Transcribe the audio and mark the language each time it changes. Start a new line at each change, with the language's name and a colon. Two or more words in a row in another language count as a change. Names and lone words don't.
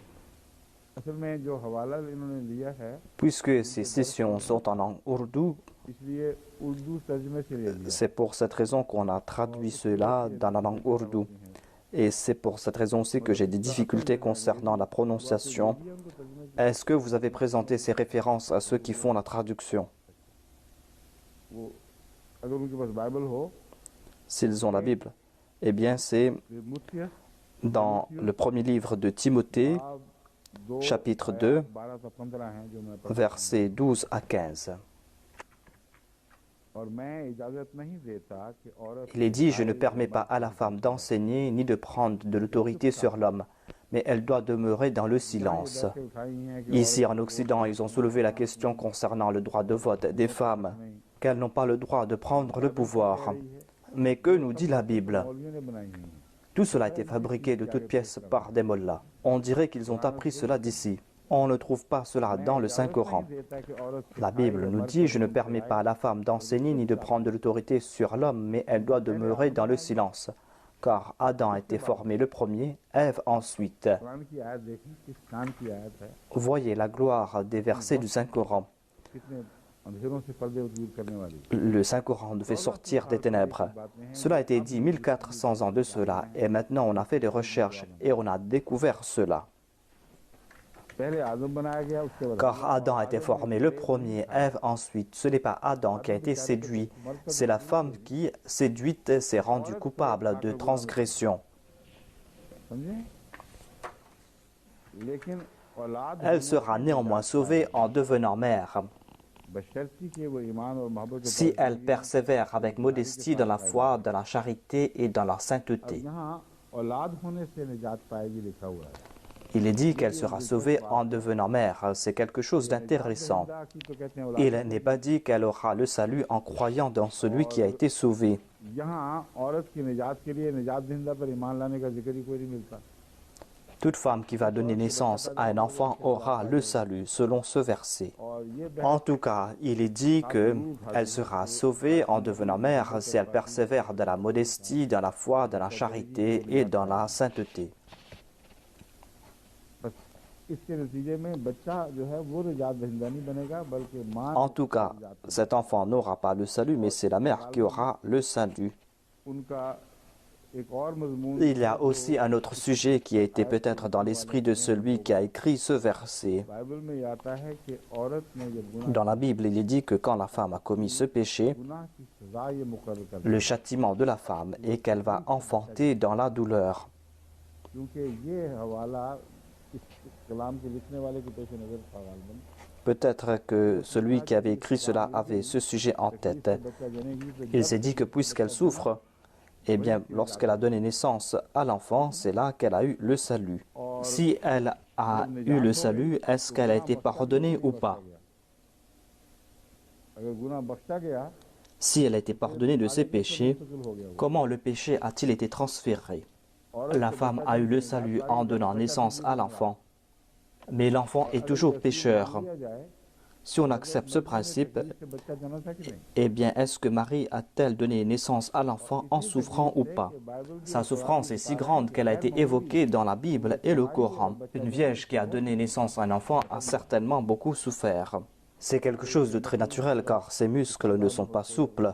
French: Puisque ces sessions sont en langue ourdou, c'est pour cette raison qu'on a traduit cela dans la langue ourdou. Et c'est pour cette raison aussi que j'ai des difficultés concernant la prononciation. Est-ce que vous avez présenté ces références à ceux qui font la traduction?
Urdu: وہ اگر ان کے پاس بائبل ہو
French: S'ils ont la Bible. Eh bien, c'est मुत्य dans le premier livre de Timothée,
Urdu: باب 2
French: chapitre 2,
Urdu: 12 سے 15 ہیں جو میں پڑھ
French: versets 12 à 15.
Urdu: اور میں اجازت نہیں دیتا کہ عورت
French: Il est dit, je ne permets pas à la femme d'enseigner ni de prendre de l'autorité sur l'homme, mais elle doit demeurer dans le silence.
Urdu: سے اٹھائی ہیں کہ
French: Ici en Occident, ils ont soulevé la question concernant le droit de vote des femmes, qu'elles n'ont pas le droit de prendre le pouvoir. Mais que nous dit la Bible?
Urdu: مولویوں نے بنائی ہوئی ہیں
French: Tout cela a été fabriqué de toutes pièces par des mollahs. On dirait qu'ils ont appris cela d'ici. On ne trouve pas cela dans le Saint-Coran.
Urdu: دیتا کہ عورت
French: La Bible nous dit, je ne permets pas à la femme d'enseigner ni de prendre de l'autorité sur l'homme, mais elle doit demeurer dans le silence. Car Adam a été formé le premier, Ève ensuite.
Urdu: قرآن کی آیت دیکھی کس کان کی آیت ہے
French: Voyez la gloire des versets du Saint-Coran.
Urdu: کتنے اندھیروں سے پردے دور کرنے والی
French: Le Saint-Coran nous fait sortir des ténèbres. Cela a été dit 1400 ans de cela, et maintenant on a fait des recherches et on a découvert cela.
Urdu: پہلے آدم بنایا گیا اس کے بعد
French: Car Adam a été formé le premier, Ève ensuite. Ce n'est pas Adam qui a été séduit, c'est la femme qui, séduite, s'est rendue coupable de transgression.
Urdu: سمجھے لیکن اولاد
French: Elle sera néanmoins sauvée en devenant mère,
Urdu: بشرطی کے وہ ایمان اور محبت کے
French: si elle persévère avec modestie dans la foi, dans la charité et dans la sainteté.
Urdu: یہاں اولاد ہونے سے نجات پائے گی لکھا ہوا ہے
French: Il est dit qu'elle sera sauvée en devenant mère. C'est quelque chose d'intéressant.
Urdu: خدا کی تو کہتے ہیں اولاد
French: Il n'est pas dit qu'elle aura le salut en croyant dans celui qui a été sauvé.
Urdu: یہاں عورت کی نجات کے لیے نجات زندہ پر ایمان لانے کا ذکر ہی کوئی نہیں ملتا
French: Toute femme qui va donner naissance à un enfant aura le salut, selon ce verset.
Urdu: اور یہ
French: En tout cas, il est dit qu'elle sera sauvée en devenant mère si elle persévère dans la modestie, dans la foi, dans la charité et dans la sainteté.
Urdu: بس اس کے نتیجے میں بچہ جو ہے وہ نجات دہندہ نہیں بنے گا بلکہ ماں
French: En tout cas, cet enfant n'aura pas le salut, mais c'est la mère qui aura le salut.
Urdu: ان کا ایک اور مضمون
French: Il y a aussi un autre sujet qui a été peut-être dans l'esprit de celui qui a écrit ce verset.
Urdu: بائبل میں یہ آتا ہے کہ عورت نے جب
French: Dans la Bible, il est dit que quand la femme a commis ce péché,
Urdu: گناہ کی سزا یہ مقرر کر
French: le châtiment de la femme est qu'elle va enfanter dans la douleur.
Urdu: کیونکہ یہ حوالہ اس کلام کے لکھنے والے کے پیش نظر تھا غالباً
French: Peut-être que celui qui avait écrit cela avait ce sujet en tête.
Urdu: بچہ جنے گی تو
French: Il s'est dit que puisqu'elle souffre, eh bien, lorsqu'elle a donné naissance à l'enfant, c'est là qu'elle a eu le salut. Si elle a eu le salut, est-ce qu'elle a été pardonnée ou pas?
Urdu: اگر گناہ بخشا گیا
French: Si elle a été pardonnée de ses péchés,
Urdu: مستقل ہو گیا وہ.
French: comment le péché a-t-il été transféré? La femme a eu le salut en donnant naissance à l'enfant, mais l'enfant est toujours pécheur.
Urdu: دیا جائے
French: Si on accepte ce principe,
Urdu: اس سے بچہ جنا تھا کہ نہیں
French: eh bien, est-ce que Marie a-t-elle donné naissance à l'enfant en souffrant ou pas? Sa souffrance est si grande qu'elle a été évoquée dans la Bible et le Coran. Une vierge qui a donné naissance à un enfant a certainement beaucoup souffert. C'est quelque chose de très naturel car ses muscles ne sont pas souples.